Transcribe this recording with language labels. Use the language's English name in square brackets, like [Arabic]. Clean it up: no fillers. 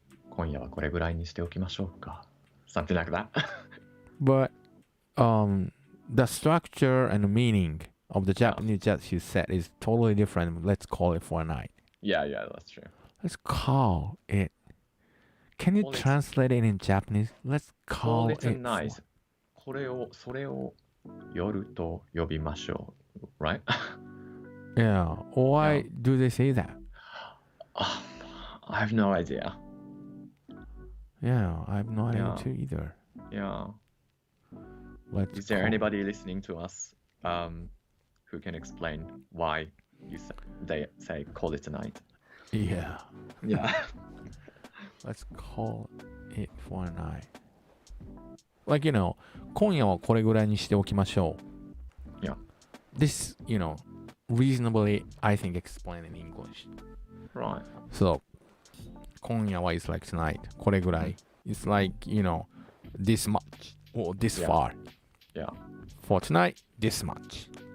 [Japanese] 今夜はこれぐらいにしておきましょうか. [English] Something like that. But the structure and the meaning of the Japanese that you said is totally different. Let's call it for a night. Yeah, that's true. Let's call it. Can you translate it in Japanese? Let's call it a night. [Japanese] それを夜と呼びましょう. [English] Right? Yeah. Why do they say that? I have no idea. Yeah, I have no idea too either. Yeah. Is there anybody listening to us who can explain why they say call it a night? Yeah. Yeah. Let's call it for a night. [Japanese] Like, 今夜はこれぐらいにしておきましょう. [English] Yeah. This, reasonably, I think, explained in English. Right. So, [Japanese] 今夜は [English] is like tonight. [Japanese] これぐらい. [English] It's like, this much or this far. Yeah. For tonight, this much.